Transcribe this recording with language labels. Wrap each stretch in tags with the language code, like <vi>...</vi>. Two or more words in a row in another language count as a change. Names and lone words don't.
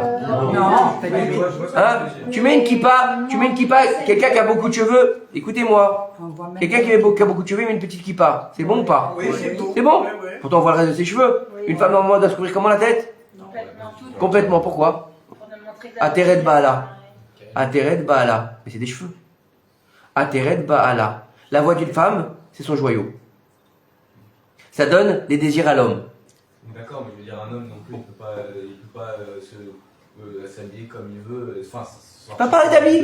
<fr>Non, pas du tout. Hein? Tu mets une kippa, quelqu'un qui a beaucoup de cheveux, écoutez-moi. On voit même Quelqu'un qui a beaucoup de cheveux, il met une petite kippa. C'est bon ou pas? Oui, c'est tout. C'est bon? Pourtant, on voit le reste de ses cheveux. Une femme normalement doit se couvrir comment la tête? Complètement. Pourquoi?</fr> <he>עטרת בעלה. עטרת בעלה.</he> <fr>Mais c'est des cheveux.</fr> <he>עטרת בעלה.</he> <fr>La voix d'une femme, c'est son joyau. Ça donne des désirs à l'homme. D'accord, mais je veux dire, un homme non plus, il peut pas s'habiller comme il veut. Enfin, Pas parler d'habits.</fr>